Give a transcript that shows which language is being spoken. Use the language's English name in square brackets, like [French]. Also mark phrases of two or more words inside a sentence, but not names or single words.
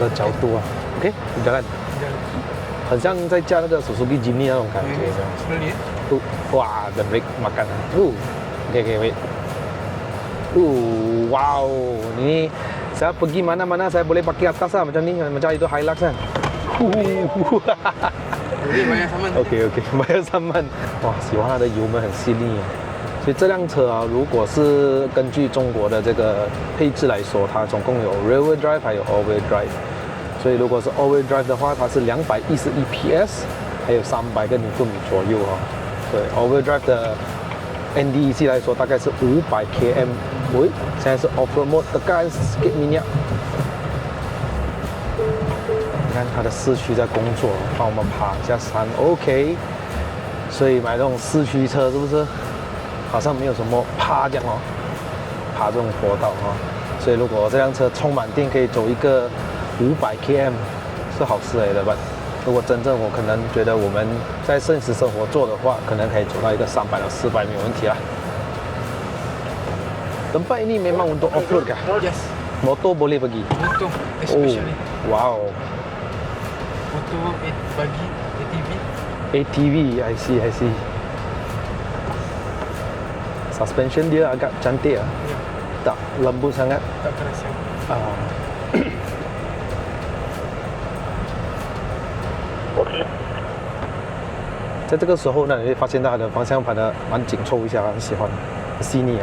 [Chinese] 的角度啊 ，OK， 你看看，很像在驾那个Suzuki Jimny那种感觉这样。 [Malay] 哇 ， [English] the brake [Malay] makan， [English] OK， wait，wow， [Malay] ini saya pergi mana-mana saya boleh pakai atas lah macam ni, macam itu Hilux kan。OK， bayar saman。 [Chinese] 哇，喜欢它的油门很细腻啊。所以这辆车啊，如果是根据中国的这个配置来说，它总共有 [English] rear-wheel drive [Chinese] 还有 [English] all-wheel drive。 [Chinese] 所以如果是 [English] all-wheel drive [Chinese] 的话，它是211 PS， 还有300个牛顿米左右哈。对 [English] all-wheel drive [Chinese] 的 NDEC 来说，大概是500 km。喂，现在是 [English] off-road mode， [Malay] tekan sikit minyak。 [Chinese] 你看它的四驱在工作，帮我们爬一下山 ，OK。所以买这种四驱车是不是？好像没有什么爬这样哦，爬这种坡道哦，所以如果这辆车充满电可以走一个500 km 是好事来的吧？如果真正我可能觉得我们在现实生活做的话，可能可以走到一个300到400没有问题啦。 [Malay] Tempat ini memang untuk off-road kah? [English] Yes. [Malay] Motor boleh pergi? [English] Motor especially. Oh, wow. [Malay] Motor bagi ATV. [English] ATV, I see. [Malay] Suspension dia agak cantik lah. Ya. Tak lembut sangat. Tak keras sangat. Okay. [Chinese] 在这个时候呢，你会发现到它的方向盘呢蛮紧凑一下，很喜欢，很细腻啊。